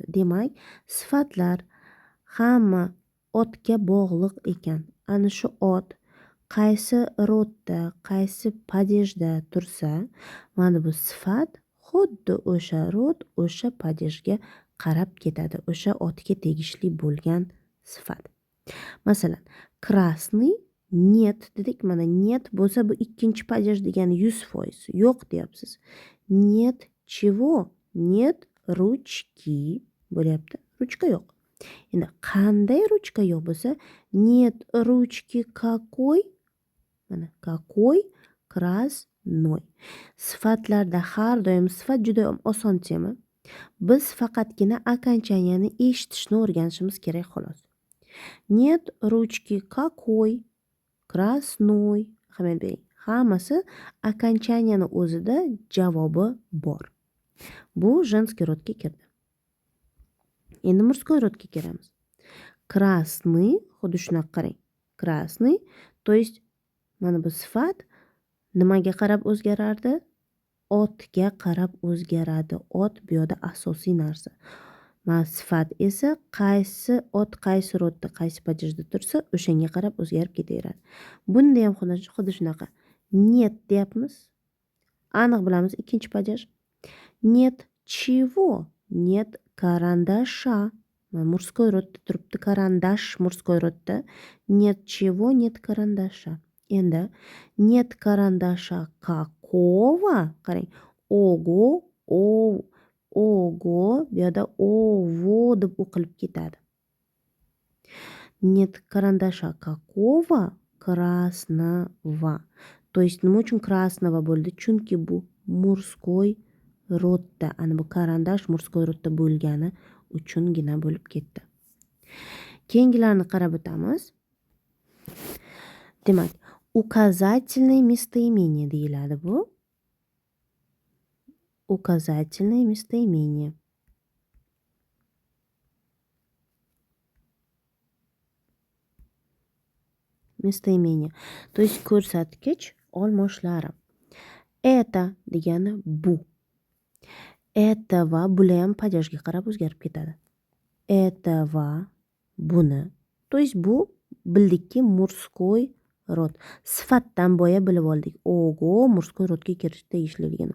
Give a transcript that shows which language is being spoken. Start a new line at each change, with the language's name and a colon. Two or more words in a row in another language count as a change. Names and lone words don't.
Uzbek: Demak, sifatlar hamma otga bog'liq ekan. Ana shu ot qaysi rodda, qaysi падежda tursa, mana bu sifat xuddi o'sha rod, o'sha падежga qarab ketadi. O'sha otga tegishli bo'lgan sifat. Masalan,
Russian: красный нет dedik.
Uzbek: Mana нет bo'lsa bu ikkinchi падеж degani 100%. Yo'q deyapsiz.
Russian: Нет чего? Нет ручки
Uzbek: bo'lyapti. Ruchka yo'q. Endi qanday ruchka yo'q bo'lsa,
Russian: нет ручки какой? Mana какой красной.
Uzbek: Sifatlarda har doim sifat juda oson tema. Biz faqatgina окончанияni eshitishni o'rganishimiz kerak xolos.
Russian: Нет ручки какой? Красной.
Uzbek: Ahamiyat bering. Hammasi окончанияni o'zida javobi bor. Bu женский rodga kirdi. Endi murskoy rodga kelamiz. Krasный, xuddi shunaqa qarang. Krasный,
Russian: to есть
Uzbek: mana bu sifat nimaga qarab o'zgarardi? Otga qarab o'zgaradi. Ot bu yerda asosiy narsa. Mana sifat esa qaysi ot qaysi rodda, qaysi padejda tursa, o'shanga qarab o'zgarib ketaveradi. Bunda ham xuddi shunaqa. Нет deyapmiz. Aniq bilamiz, ikkinchi padej.
Russian: Нет чего? Нет карандаша. Мужской род turibdi, карандаш мужской rodda. Нет чего? Нет карандаша. Endi нет карандаша какого?
Uzbek: Qarang. Ogo, ogo bu yerda ovo deb o'qilib ketadi.
Russian: Нет карандаша какого? Красного. То есть
Uzbek: nima uchun
Russian: красного bo'ldi?
Uzbek: Chunki bu murskoy rodda. Ana bu karandash murskoy rodda bo'lgani uchungina bo'lib ketdi. Keyingilarni qarab o'tamiz. Demak,
Russian: указательное местоимение
Uzbek: deyiladi bu.
Russian: Указательное местоимение. Местоимение. То есть
Uzbek: ko'rsatkich olmoshlari. Это degani bu. Это va bular ham padejga qarab o'zgarib ketadi. Это va buni.
Russian: То есть
Uzbek: bu bildikki murskoy rod. Sifatdan boya bilib oldik. Ogo murskoy rodga kirish tegishliligini.